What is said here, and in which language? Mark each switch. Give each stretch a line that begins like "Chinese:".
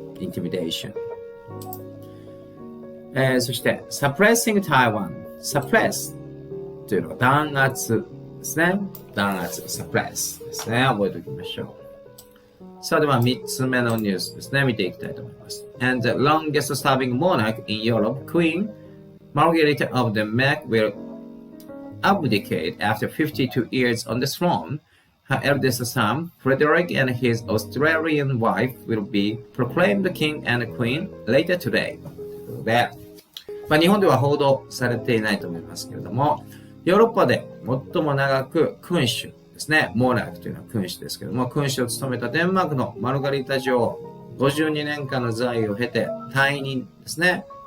Japanese: インティミデーション。そして、
English: suppressing Taiwan、
Japanese: suppress というのは弾圧ですね。弾圧、suppress ですね。覚えておきましょう。さあでは3つ目のニュースですね。見ていきたいと思います。
English: And the longest serving monarch in Europe, Queen Margrethe of the Mac will abdicate after 52 years on the throne, her eldest son, Frederick, and his Australian wife will be proclaimed king and queen later today.
Japanese: ということで、日本では報道されていないと思いますけれども、ヨーロッパで最も長く君主ですね、モーラークというのは君主ですけれども、君主を務めたデンマークのマルガリータ女王、52年間の在位を経て退任ですね。